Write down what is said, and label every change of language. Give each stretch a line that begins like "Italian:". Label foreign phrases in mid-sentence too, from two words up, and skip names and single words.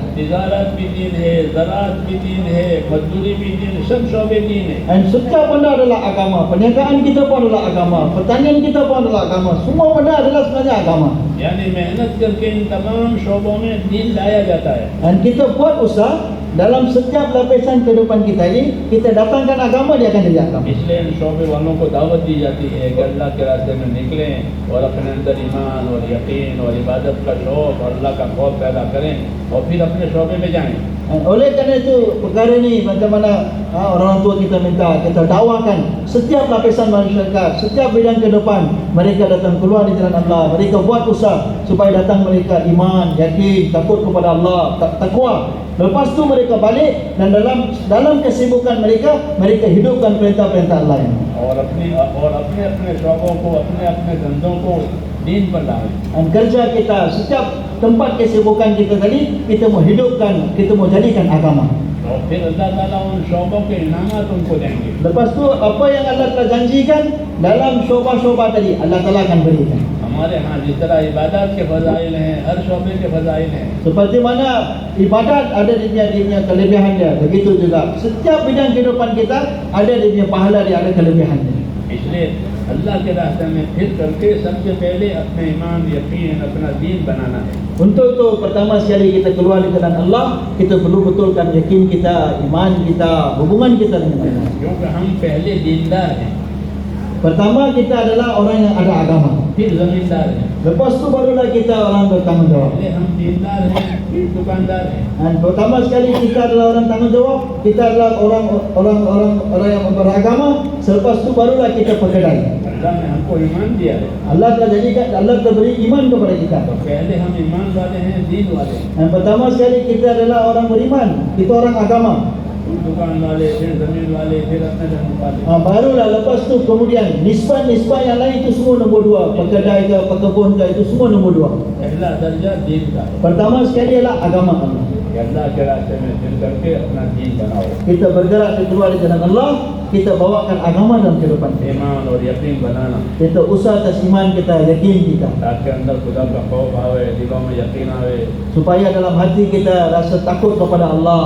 Urdu: تجارت بھی دین ہے، زراعت بھی دین ہے، مزدوری بھی دین ہے، سب شعبے دین ہے.
Malay: Dan setiap benda adalah agama. Perniagaan kita pun adalah agama. Pertanian kita pun adalah agama. Semua benda adalah sebenarnya agama.
Urdu: یعنی محنت کر کے ان تمام شعبوں میں دین لایا جاتا ہے.
Malay: Dan kita buat usaha dalam setiap lapisan kehidupan kita ini, kita datangkan agama, dia akan jadi agama.
Urdu: اس لیے ان شعبے والوں کو دعوت دی جاتی ہے کہ اللہ کے راستے میں نکلیں اور اپنے اندر ایمان اور یقین اور عبادت کا شوق اور اللہ کا خوف پیدا کریں اور پھر اپنے شعبے میں جائیں.
Malay: Oleh kerana itu perkara ni macam mana orang tua kita minta kita dakwakan setiap lapisan masyarakat, setiap bidang kehidupan, mereka datang keluar di jalan Allah, mereka buat usaha supaya datang mereka iman, yakin, takut kepada Allah, takwa. Lepas tu mereka balik dan dalam kesibukan mereka hidupkan perintah-perintah Allah ini.
Urdu: اور اپنے شوقوں کو، اپنے دھندوں کو دین پر لائیں.
Malay: Dan kerja kita, setiap tempat kesibukan kita tadi, kita mau hidupkan, kita mau jadikan agama.
Urdu: اور پھر اللہ تعالیٰ ان شوقوں کے انعامات ان کو دیں گے.
Malay: Lepas tu apa yang Allah telah janjikan dalam syobah-syobah tadi, Allah Taala akan berikan.
Urdu: ہمارے یہاں جس طرح عبادت کے فضائل ہیں، ہر شعبے کے فضائل ہیں.
Malay: Seperti mana ibadat ada dia punya kelebihan dia, begitu juga setiap bidang kehidupan kita ada dia punya pahala dia, ada kelebihan dia.
Urdu: اس لیے اللہ کے راستے میں پھر کر کے سب سے پہلے اپنے ایمان، یقین، اپنا دین بنانا ہے.
Malay: Untuk itu pertama sekali kita keluar di jalan Allah, kita perlu betulkan yakin kita, iman kita, hubungan kita dengan Allah.
Urdu: کیونکہ ہم پہلے دیندار ہیں.
Malay: Pertama, kita adalah orang yang ada agama.
Urdu: پھر زمیندار ہیں,
Malay: Lepas tu barulah kita orang bertanggungjawab.
Urdu: پہلے ہم دیندار ہیں، پھر دکاندار ہیں.
Malay: Dan pertama sekali kita adalah orang tanggungjawab, kita adalah orang yang beragama. Selepas tu barulah kita pekedai.
Urdu: اللہ نے ہم کو ایمان دیا ہے,
Malay: Allah telah beri iman kepada kita.
Urdu: تو پہلے ہم ایمان والے ہیں، دین والے ہیں.
Malay: Dan pertama sekali kita adalah orang beriman, kita orang agama.
Urdu: پھر دکان والے، پھر زمین والے، پھر اپنے دھرم والے.
Malay: Barulah lepas tu kemudian nisbah yang lain itu semua nombor dua. Pekedai ke, pekebun ke, itu semua nombor dua.
Urdu: پہلا درجہ دین کا ہے
Malay: Pertama sekali adalah agama Allah.
Urdu: کہ اللہ کے راستے میں چل کر کے اپنا دین بناؤ,
Malay: Kita bergerak keluar di jalan Allah, kita bawakan agama dalam kehidupan kita.
Urdu: ایمان اور یقین بنانا,
Malay: Kita usaha atas iman kita, yakin kita,
Urdu: تاکہ اندر خدا کا خوف آوے، دلوں میں یقین آوے,
Malay: supaya dalam hati kita rasa takut kepada Allah.